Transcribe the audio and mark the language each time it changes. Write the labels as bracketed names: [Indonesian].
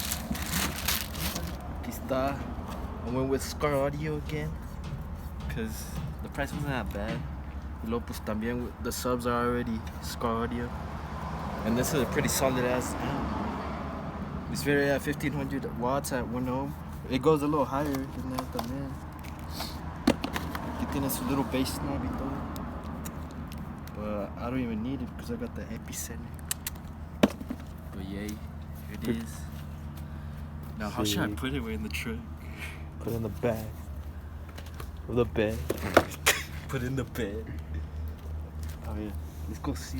[Spanish] Aquí está. [English] I went with Skar Audio again, because the price wasn't that bad. [Spanish] Y luego pues también [English] the subs are already Skar Audio. And this is a pretty solid ass amp. It's very at 1500 watts at 1 ohm. It goes a little higher than that [Spanish] también. Aquí tiene su [English] little bass knob [Spanish] y todo. [English] But I don't even need it because I got the epicenter. But yay, here it is. Now how should I put it in the truck? Put it in the back of the bed. Put it in the bed. Oh yeah, let's go see.